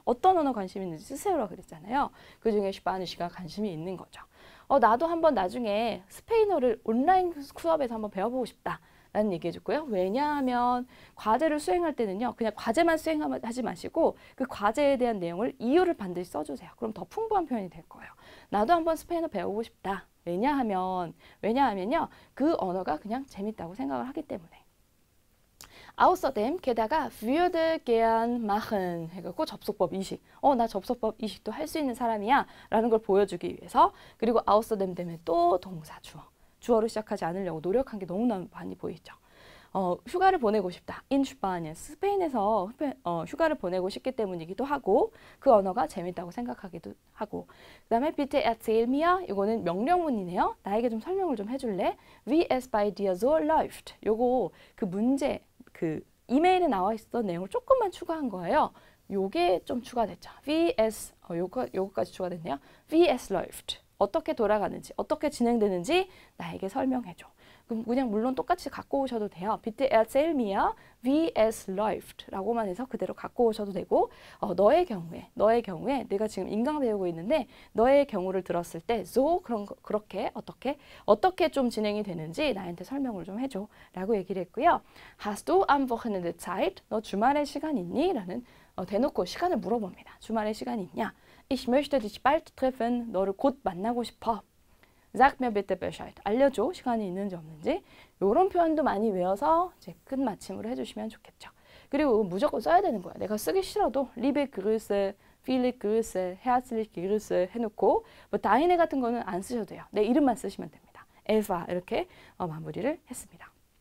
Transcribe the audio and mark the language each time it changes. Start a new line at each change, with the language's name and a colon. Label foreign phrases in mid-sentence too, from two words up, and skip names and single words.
Korean: 어떤 언어 관심 있는지 쓰세요라고 그랬잖아요. 그중에 스파니쉬가 관심이 있는 거죠. 나도 한번 나중에 스페인어를 온라인 수업에서 한번 배워보고 싶다. 라는 얘기 해줬고요. 왜냐하면 과제를 수행할 때는요. 그냥 과제만 수행하지 마시고 그 과제에 대한 내용을 이유를 반드시 써주세요. 그럼 더 풍부한 표현이 될 거예요. 나도 한번 스페인어 배우고 싶다. 왜냐하면요. 그 언어가 그냥 재밌다고 생각을 하기 때문에. Außerdem 게다가
German: würde gern machen
Korean: 해갖고 접속법 이식. 나 접속법 이식도 할 수 있는 사람이야 라는 걸 보여주기 위해서 그리고 außerdem 되면 또 동사 주어. 주어로 시작하지 않으려고 노력한 게 너무나 많이 보이죠. 휴가를 보내고 싶다.
German: In Spanien.
Korean: 스페인에서 휴가를 보내고 싶기 때문이기도 하고 그 언어가 재밌다고 생각하기도 하고 그 다음에
German: bitte erzähl mir
Korean: 이거는 명령문이네요. 나에게 좀 설명을 좀 해줄래?
German: Wie es bei dir so läuft.
Korean: 요거 그 문제 그 이메일에 나와 있었던 내용을 조금만 추가한 거예요. 요게 좀 추가됐죠.
German: Wie es
Korean: 요거까지 추가됐네요.
German: Wie es läuft.
Korean: 어떻게 돌아가는지, 어떻게 진행되는지 나에게 설명해줘. 그럼 그냥 물론 똑같이 갖고 오셔도 돼요.
German: Bitte erzähl mir, wie es läuft
Korean: 라고만 해서 그대로 갖고 오셔도 되고 너의 경우에 내가 지금 인강 배우고 있는데 너의 경우를 들었을 때 so 그렇게 어떻게 좀 진행이 되는지 나한테 설명을 좀 해줘 라고 얘기를 했고요.
German: Hast du am Wochenende Zeit?
Korean: 너 주말에 시간 있니? 라는 대놓고 시간을 물어봅니다. 주말에 시간 있냐?
German: Ich möchte dich bald treffen.
Korean: 너를 곧 만나고 싶어.
German: Sag mir bitte Bescheid.
Korean: 알려줘. 시간이 있는지 없는지. 이런 표현도 많이 외워서 이제 끝마침으로 해주시면 좋겠죠. 그리고 무조건 써야 되는 거야. 내가 쓰기 싫어도
German: liebe Grüße, viele Grüße, herzliche Grüße
Korean: 해놓고 뭐 다이네 같은 거는 안 쓰셔도 돼요. 내 이름만 쓰시면 됩니다. Eva 이렇게 마무리를 했습니다.